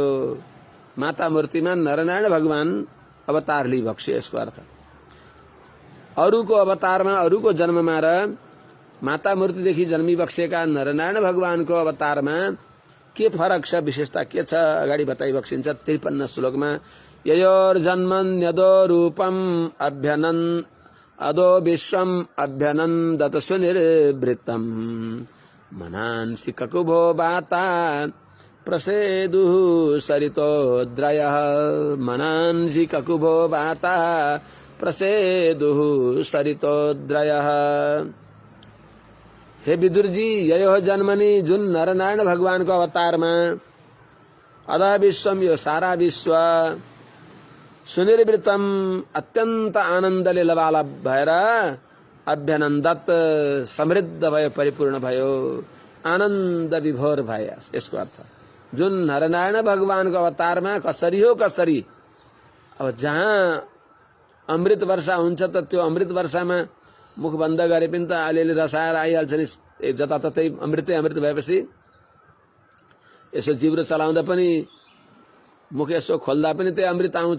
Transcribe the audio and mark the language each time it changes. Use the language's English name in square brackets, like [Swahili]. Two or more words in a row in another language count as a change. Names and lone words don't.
[Nepali] माता मूर्तिमा नरनारायण भगवान अवतार लिइ बक्स्यो। यसको अर्थ अरूको अवतारमा, अरूको जन्ममा र माता मूर्तिदेखि जन्मी बक्सेका नरनारायण भगवानको अवतारमा के फरक छ, विशेषता के छ, अगाडि बताइबक्सिन्छ 53 श्लोकमा। [Sanskrit] ययोर्जन्मन्यदो रूपम अभ्यनन् अदो विश्वम अभ्यनन्दत सुनिर्वृत्तम, मनांसि ककुभो वाता प्रसेदुः सरितोद्रयः, मनांसि ककुभो वाता प्रसेदुः सरितोद्रयः। [Nepali] हे विदुर जी, [Sanskrit] ययो जन्मनि [Nepali] जुन नर नारायण [Hindi] भगवान को अवतार में [Sanskrit] अदा विश्वम [Nepali] यो सारा विश्व सुनिर्वृतम अत्यंत आनंद लीलवाला भएर अभ्यनंदत समृद्ध भयो, परिपूर्ण भयो, आनंद विभोर भयो। यसको अर्थ जुन नरनारायण [Hindi] भगवान को अवतार में [Nepali] कसरी हो कसरी, अब जहाँ अमृत वर्षा हुन्छ त त्यो अमृत वर्षा में मुख बन्द गरे पनि त अलिअलि रसाएर आइहाल्छ नि, जताततै अमृतै अमृत भएपछि यसो जिब्रो चलाउँदा पनि मुख यसो खोल्दा पनि त्यही अमृत आउँछ।